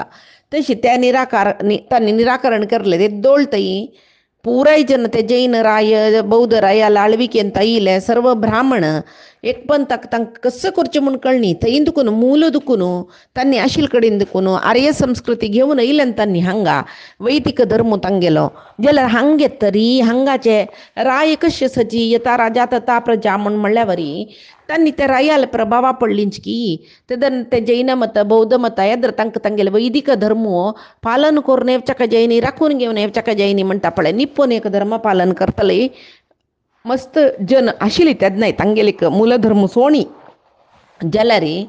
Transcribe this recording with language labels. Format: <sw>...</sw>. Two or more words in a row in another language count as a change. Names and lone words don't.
<kok>तशी त्या तांणी निराकरण केल्लें ते दोळतई पुराय जन ते जैन राय बौद्ध रायाल आळविकेंत आयिल्ले सर्व ब्राह्मण एक पण तांकां कसं करचें म्हूण कळनी थंय दुखून मूल दुखून तांणी आशिल कडेन दुखून आर्य संस्कृती घेवन येयल्यान तांणी हांगा वैदिक धर्म तांगेलो जाल्यार हांगा तरी हांगाचे राय कशें सजी यता</kok> <sa>राजा तथा प्रजा</sa> <kok>म्हूण म्हणल्या वरी तांणी ते रायाल प्रभावा पडलींच की ते जैन मत बौद्ध मत येद्र तांकां तांगेले वैदिक धर्म पालन करून येवचाका जायनी राखून घेवन येवचाका जायनी म्हणटा पळय निपूण एक धर्म पालन करतले मस्त जन आशिल्ली तेन्नाय तांगेली मूलधर्म सोणी जाल्यार</kok>